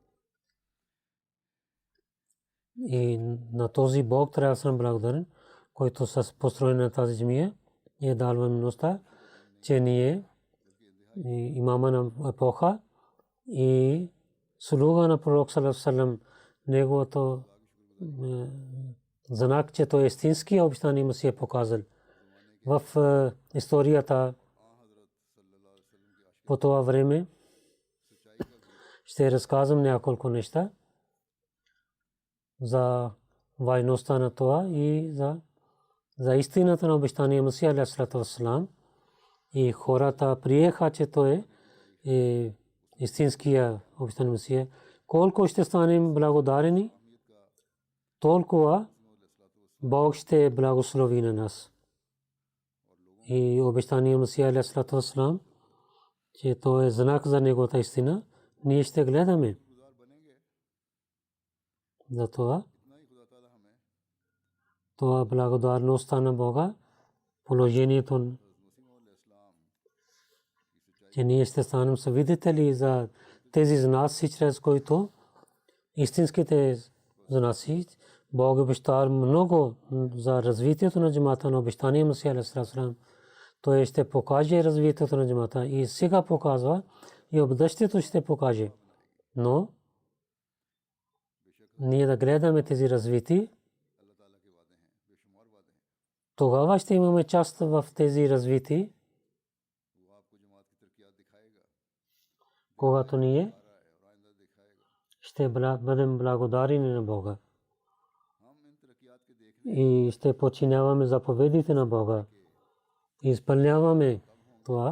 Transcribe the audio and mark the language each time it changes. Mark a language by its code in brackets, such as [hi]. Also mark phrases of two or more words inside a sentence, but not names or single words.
[bg] И на този Бог трябва да съм благодарен, който с построение на тази джамия е дал възможността, че ние имама на епоха и слуга на пророк [ar] صلى الله عليه وسلم, [bg] неговото знак, че той е истински обещания Месия показал. В историята по това време ще разказвам няколко неща за важността на това и за истината на обещания Месия [ar] عليه السلام. [bg] И хората приеха, че той е истинския обещания Месия. Колко ще станем благодарени, толкова Бог ще благослови на нас. И обещания Месия [ar] عليه السلام, [bg] че той е знак за неговата истина, ние ще гледаме. Затова това благодарността на Бога, положението, че ние ще станем свидетели за тези знаци, чрез които истинските знаци, Бог обещава много за развитието на джамата на обещания Месия [ar] عليه السلام. [bg] Той ще покаже развитието на джамата и сега показва и в бъдещето ще покаже. Но ние да гледаме тези развити, тогава ще имаме част в тези развити, когато ние ще бъдем благодарени на Бога и ще подчиняваме заповедите на Бога и изпълняваме това.